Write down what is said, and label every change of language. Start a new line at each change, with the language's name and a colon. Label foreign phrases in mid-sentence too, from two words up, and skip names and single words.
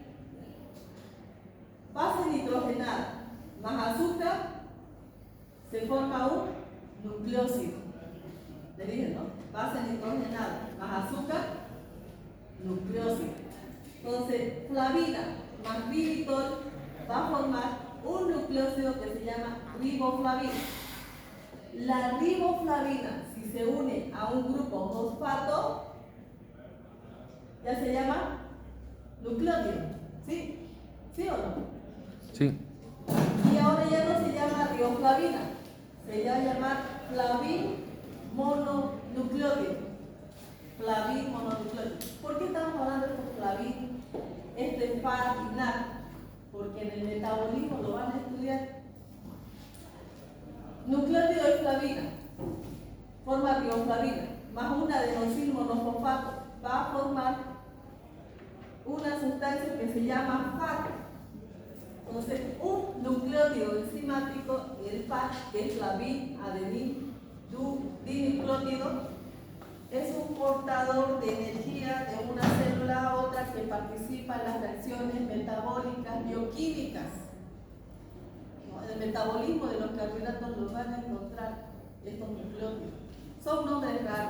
Spanish: Base nitrogenada más azúcar, se forma un nucleósido. Le dije, ¿no? Base nitrogenada más azúcar, nucleósido. Entonces, flavina más ribitol va a formar un nucleósido que se llama riboflavina. La riboflavina, si se une a un grupo fosfato, ya se llama nucleótido. ¿Sí? ¿Sí o no? Sí. Y ahora ya no se llama rioflavina, se va a llamar flavin mononucleótido. Flavin mononucleótido. ¿Por qué estamos hablando de estos flavin, FAT y NAD? Porque en el metabolismo lo van a estudiar. Nucleótido de flavina forma rioflavina más un adenosil monofosfato va a formar una sustancia que se llama FAT. Entonces, un nucleótido enzimático, el FAT, que es flavin adenin dinucleótido, es un portador de energía de una célula a otra que participa en las reacciones metabólicas bioquímicas. El metabolismo de los carbohidratos los van a encontrar estos nucleótidos. Son nombres raros.